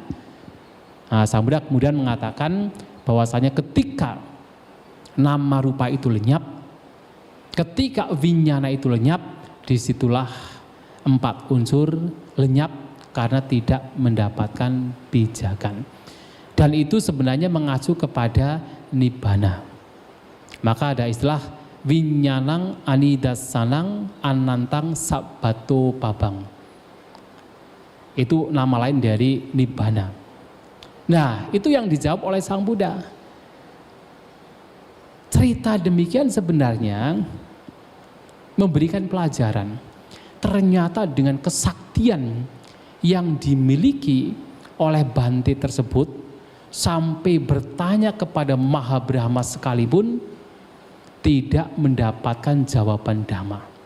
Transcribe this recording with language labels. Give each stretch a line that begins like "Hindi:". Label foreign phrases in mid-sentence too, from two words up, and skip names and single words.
Indonesian: Nah, Sang Buddha kemudian mengatakan bahwasanya ketika nama rupa itu lenyap, ketika vinyana itu lenyap, disitulah empat unsur lenyap karena tidak mendapatkan pijakan. Dan itu sebenarnya mengacu kepada nibbana. Maka ada istilah
Pali: vinyanang anidasanang anantang sabbato pabang.
Indonesian: Itu nama lain dari nibbana. Nah, itu yang dijawab oleh Sang Buddha. Cerita demikian sebenarnya memberikan pelajaran. Ternyata dengan kesaktian yang dimiliki oleh Bante tersebut, sampai bertanya kepada Maha Brahma sekalipun, tidak mendapatkan jawaban Dhamma.